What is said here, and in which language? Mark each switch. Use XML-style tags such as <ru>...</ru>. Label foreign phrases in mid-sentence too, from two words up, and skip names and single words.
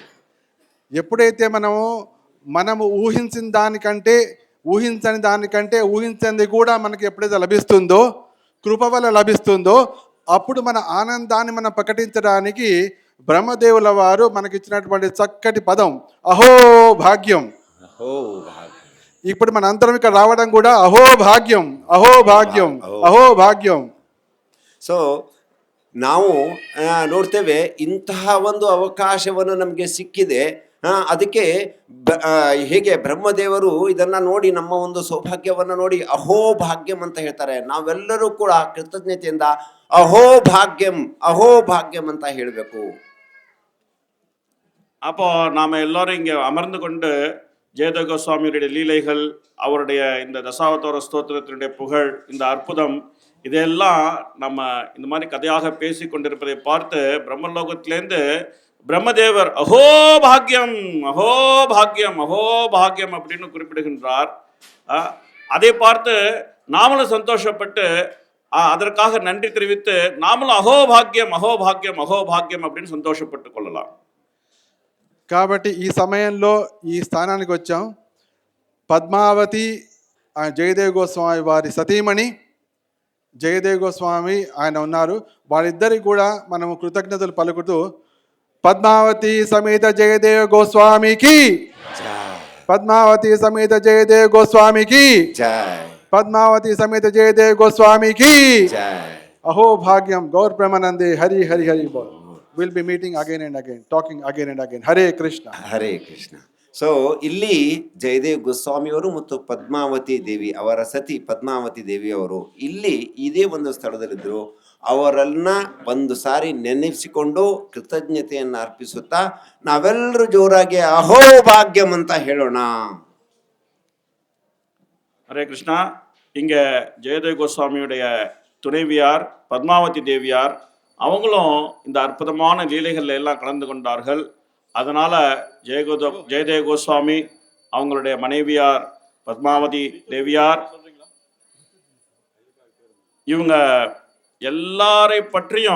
<te>ఎప్పుడైతే మనము ఊహించని దానికంటే ఊహించింది కూడా మనకి ఎప్పుడైతే లభిస్తుందో, కృప వల్ల లభిస్తుందో, అప్పుడు మన ఆనందాన్ని మనం ప్రకటించడానికి బ్రహ్మదేవుల వారు మనకిచ్చినటువంటి చక్కటి పదం అహో భాగ్యం. అహో భాగ్యం. ఇప్పుడు మన అంతరం ఇక్కడ రావడం కూడా అహో భాగ్యం, అహో భాగ్యం, అహో భాగ్యం.</te> <kn>ಸೊ ನಾವು ನೋಡ್ತೇವೆ ಇಂತಹ ಒಂದು ಅವಕಾಶವನ್ನು ನಮಗೆ ಸಿಕ್ಕಿದೆ. ಅದಕ್ಕೆ ಹೇಗೆ ಬ್ರಹ್ಮದೇವರು ಇದನ್ನ ನೋಡಿ ನಮ್ಮ ಒಂದು ಸೌಭಾಗ್ಯವನ್ನು ನೋಡಿ ಅಹೋ ಭಾಗ್ಯಂ ಅಂತ ಹೇಳ್ತಾರೆ. ನಾವೆಲ್ಲರೂ ಕೂಡ ಕೃತಜ್ಞತೆಯಿಂದ ಅಹೋ ಭಾಗ್ಯಂ ಅಂತ ಹೇಳಬೇಕು.</kn> <ta>அப்போ நாம் எல்லோரும் இங்கே அமர்ந்து கொண்டு ஜெயதேவ கோஸ்வாமியுடைய லீலைகள், அவருடைய இந்த தசாவதார ஸ்தோத்திரத்தினுடைய புகழ், இந்த அற்புதம், இதெல்லாம் நம்ம இந்த மாதிரி கதையாக பேசி கொண்டிருப்பதை பார்த்து பிரம்மலோகத்திலேருந்து பிரம்மதேவர் அஹோபாகியம் அஹோபாகியம் அஹோபாகியம் அப்படின்னு குறிப்பிடுகின்றார். அதை பார்த்து நாமளும் சந்தோஷப்பட்டு அதற்காக நன்றி தெரிவித்து நாமளும் அஹோபாகியம் அஹோபாகியம் அஹோபாகியம் அப்படின்னு சந்தோஷப்பட்டு கொள்ளலாம்.</ta> <te>కాబట్టి ఈ సమయంలో ఈ స్థానానికి వచ్చాం. పద్మావతి జయదేవ్ గోస్వామి వారి సతీమణి జయదేవ్ గోస్వామి ఆయన ఉన్నారు. వాళ్ళిద్దరికి కూడా మనము కృతజ్ఞతలు పలుకుతూ పద్మావతి సమేత జయదేవ్ గోస్వామికి, పద్మావతి సమేత జయదేవ్ గోస్వామికి, జై పద్మావతి సమేత జయదేవ్ గోస్వామికి. జై. అహో భాగ్యం</te> <bn>গৌর প্রেমানন্দে হরি হরি হরি বোল.</bn> <en>We'll be meeting again and again, talking again and again. Hare Krishna.</en> <kn>ಹರೇ ಕೃಷ್ಣ. ಸೊ ಇಲ್ಲಿ ಜಯದೇವ್ ಗೋಸ್ವಾಮಿಯವರು ಮತ್ತು ಪದ್ಮಾವತಿ ದೇವಿ ಅವರ ಸತಿ ಪದ್ಮಾವತಿ ದೇವಿಯವರು ಇಲ್ಲಿ ಇದೇ ಒಂದು ಸ್ಥಳದಲ್ಲಿದ್ದರು. ಅವರನ್ನ ಒಂದು ಸಾರಿ ನೆನೆಸಿಕೊಂಡು ಕೃತಜ್ಞತೆಯನ್ನು ಅರ್ಪಿಸುತ್ತಾ ನಾವೆಲ್ಲರೂ ಜೋರಾಗಿ ಅಹೋಭಾಗ್ಯಂ ಅಂತ ಹೇಳೋಣ.</kn> <ta>ஹரே கிருஷ்ணா. இங்கே ஜெயதேவ் கோஸ்வாமியுடைய துணைவியார் பத்மாவதி தேவியார் அவங்களும் இந்த அற்புதமான லீலைகள் எல்லாம் கலந்து கொண்டார்கள். அதனால் ஜெயதேவ் கோஸ்வாமி அவங்களுடைய மனைவியார் பத்மாவதி தேவியார் இவங்க எல்லாரை பற்றியும்</ta>